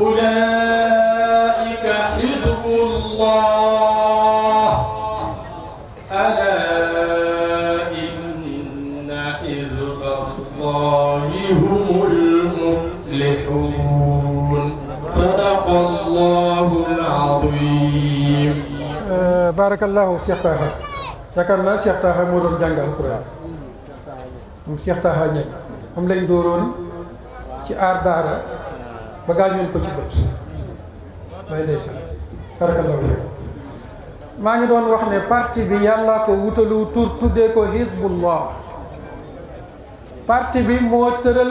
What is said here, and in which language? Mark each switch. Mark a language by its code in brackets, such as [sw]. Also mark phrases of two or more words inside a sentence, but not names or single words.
[ar] أولئك حزب الله ألا إن حزب الله هم المفلحون صدق الله العظيم. بارك الله [wo] Cheikh Taha yaakaar naa Cheikh Taha moo doon jàng alquran moom Cheikh Taha ñeg moom lañ dooroon ci aar daara ba gaañoon ko ci bët may ndeysaan [ar] بارك الله فيك [wo] maa ngi doon wax ne parti bi yàlla ko wutalu tur tuddee ko Hizbullah parti bi moo tëral